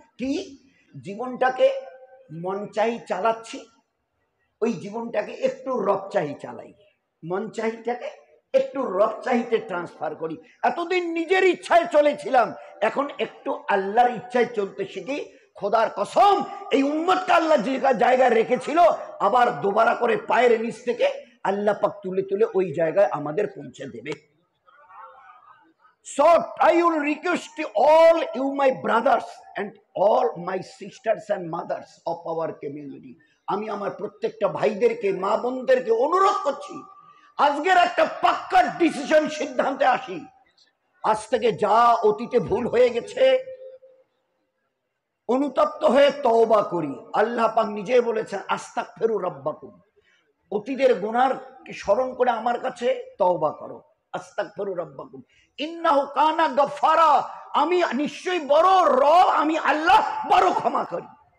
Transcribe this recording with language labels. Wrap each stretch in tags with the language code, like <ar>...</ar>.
<bn>কি জীবনটাকে মন চাই চালাচ্ছি, ওই জীবনটাকে একটু রব চাই চালাই, মন চাহিটাকে একটু রব চাহিতে ট্রান্সফার করি। এতদিন নিজের ইচ্ছায় চলেছিলাম, এখন একটু আল্লাহর ইচ্ছায় চলতে শিখি। খোদার কসম, এই উম্মতকে আল্লাহ যে জায়গায় রেখেছিল আবার দোবারা করে পায়ের নিচ থেকে আল্লাহ পাক তুলে তুলে ওই জায়গায় আমাদের পৌঁছে দেবে।</bn> <en>So I will request to all you my brothers and all my sisters and mothers of our community,</en> <bn>আমি আমার প্রত্যেকটা ভাইদেরকে, মা বোনদেরকে অনুরোধ করছি, আজকের একটা পাক্কা ডিসিশন, সিদ্ধান্তে আসি। আজ থেকে যা অতীতে ভুল হয়ে গেছে অনুতপ্ত হয়ে তওবা করি। আল্লাহ পাক নিজে বলেছেন</bn> <ar>আস্তাগফিরু রাব্বাকুম,</ar> <bn>অতীতের গুনার স্মরণ করে আমার কাছে তওবা করো।</bn> <ar>আস্তাগফিরু রাব্বাকুম ইন্নাহু কানা গফফারা,</ar> <bn>আমি নিশ্চয়ই বড় রব, আমি আল্লাহ বড় ক্ষমা করি।</bn>